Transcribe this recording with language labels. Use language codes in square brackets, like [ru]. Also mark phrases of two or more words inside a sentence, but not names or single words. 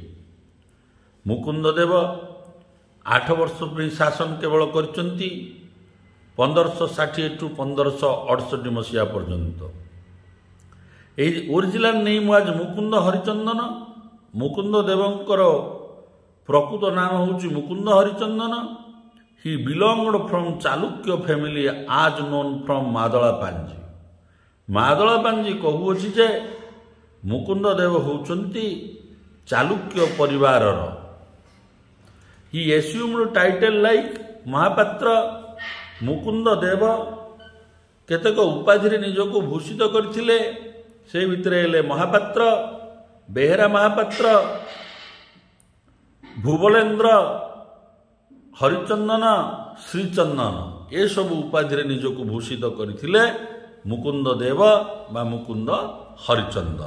[or] ମୁକୁନ୍ଦ ଦେବ 8 ବର୍ଷ ପାଇଁ ଶାସନ କେବଳ କରିଛନ୍ତି 1560 to 1568 ମସିହା ପର୍ଯ୍ୟନ୍ତ। [en] ଏହି original name was ମୁକୁନ୍ଦ ହରିଚନ୍ଦନ। [or] ମୁକୁନ୍ଦ ଦେବଙ୍କର ପ୍ରକୃତ ନାମ ହେଉଛି ମୁକୁନ୍ଦ ହରିଚନ୍ଦନ। [en] He belonged from Chalukya family as known from Madalapanji. [or] Madalapanji କହୁଅଛି ଯେ ମୁକୁନ୍ଦ ଦେବ ହେଉଛନ୍ତି ଚାଲୁକ୍ୟ ପରିବାରର। [en] He assumed title like ମହାପାତ୍ର। [or] ମୁକୁନ୍ଦ ଦେବ କେତେକ ଉପାଧିରେ ନିଜକୁ ଭୂଷିତ କରିଥିଲେ। ସେ ଭିତରେ ହେଲେ ମହାପାତ୍ର, ବେହେରା ମହାପାତ୍ର, ଭୁବଲେନ୍ଦ୍ର, ହରିଚନ୍ଦନ, ଶ୍ରୀଚନ୍ଦନ ଏସବୁ ଉପାଧିରେ ନିଜକୁ ଭୂଷିତ କରିଥିଲେ ମୁକୁନ୍ଦ ଦେବ ବା ମୁକୁନ୍ଦ ହରିଚନ୍ଦନ।